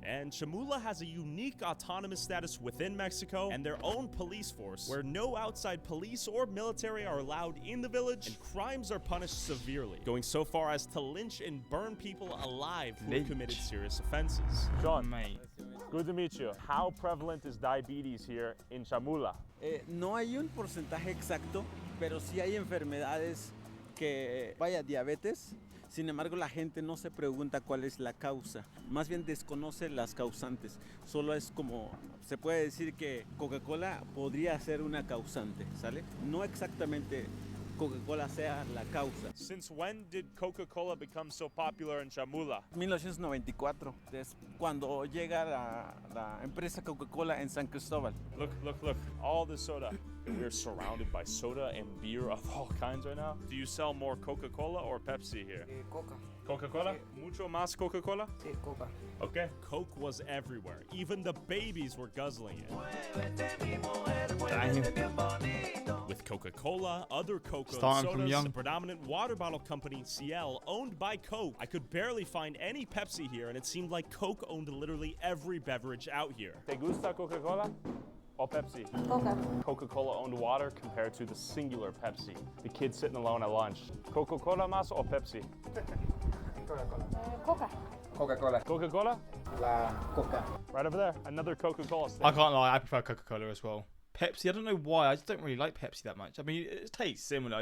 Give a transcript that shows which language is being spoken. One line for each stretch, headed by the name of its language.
English: And Chamula has a unique autonomous status within Mexico and their own police force, where no outside police or military are allowed in the village, and crimes are punished severely, going so far as to lynch and burn people alive who have committed serious offenses. John, Mate. good to meet you. How prevalent is diabetes here in Chamula?
Spanish: No hay un porcentaje exacto, pero sí hay enfermedades que, vaya, diabetes. Sin embargo, la gente no se pregunta cuál es la causa. Más bien desconoce las causantes. Solo es como, se puede decir que Coca-Cola podría ser una causante, ¿sale? No exactamente Coca-Cola sea la causa.
English: Since when did Coca-Cola become so popular in Chamula?
Spanish: 1994, es cuando llega la empresa Coca-Cola en San Cristóbal.
English: Look, look, look, all the soda. We're surrounded by soda and beer of all kinds right now. Do you sell more Coca-Cola or Pepsi here?
Spanish: Coca. Coca-Cola? Mucho más Coca-Cola? Sí, Coca.
English: Okay. Coke was everywhere. Even the babies were guzzling it. With Coca-Cola, other Coke Starting from sodas, young. the predominant water bottle company CL, owned by Coke, I could barely find any Pepsi here, and it seemed like Coke owned literally every beverage out here.
Spanish: ¿Te gusta Coca-Cola or Pepsi? Coca.
English: Coca-Cola owned water compared to the singular Pepsi. The kid sitting alone at lunch.
Spanish: Coca-Cola más or Pepsi? Coca. Coca-Cola. Coca-Cola? La Coca.
English: Right over there. Another Coca-Cola stand. I can't lie, I prefer Coca-Cola as well. Pepsi, I don't know why, I just don't really like Pepsi that much. I mean, it tastes similar.